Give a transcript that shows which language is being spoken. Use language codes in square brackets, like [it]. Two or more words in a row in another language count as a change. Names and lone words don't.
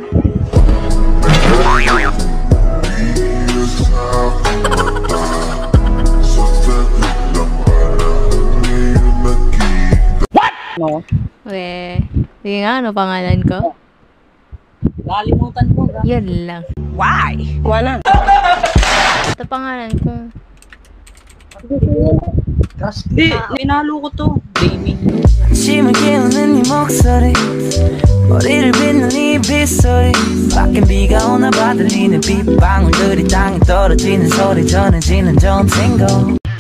[en] What? No. [tl] Sige nga, ano pangalan ko? Nakalimutan ko. Yan lang. Why? Wala. Ito pangalan ko. Di, pinalo ko to. [ko] 아침을 깨우는 네 목소리 머리를 빗는 네 빗소리 밖엔 비가 오나 봐 들리는 빗방울들이 땅에 떨어지는 소리 전해지는 좋은 팅고